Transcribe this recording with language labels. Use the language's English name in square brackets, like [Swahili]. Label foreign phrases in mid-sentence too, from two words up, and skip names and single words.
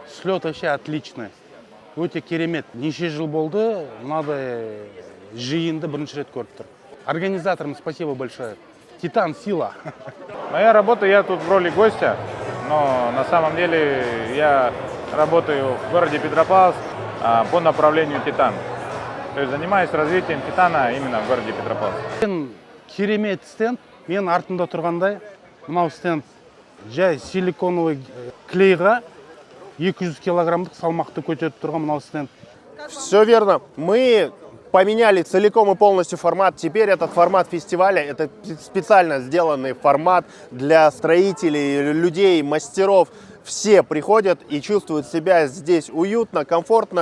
[Russian] Слет вообще отличный. [Kazakh] Өте керемет. Неше жыл болды, мынадай жиынды бірінші рет көріп тұр. [Russian] Организаторам спасибо большое. Титан, сила. Моя работа, я тут в роли гостя, но на самом деле я работаю в городе Петропавловск по направлению Титан. То есть занимаюсь развитием Титана именно в городе Петропавловск. [Kazakh] Керемет стенд. Мен артында тұрғандай, мынау стенд жай [Russian] силиконовый клейға [Kazakh] 200 килограммдық салмақты көтеріп тұрған мынау стенд. [Russian] Все верно. Мы поменяли целиком и полностью формат. Теперь этот формат фестиваля, это специально сделанный формат для строителей, людей, мастеров. Все приходят и чувствуют себя здесь уютно, комфортно.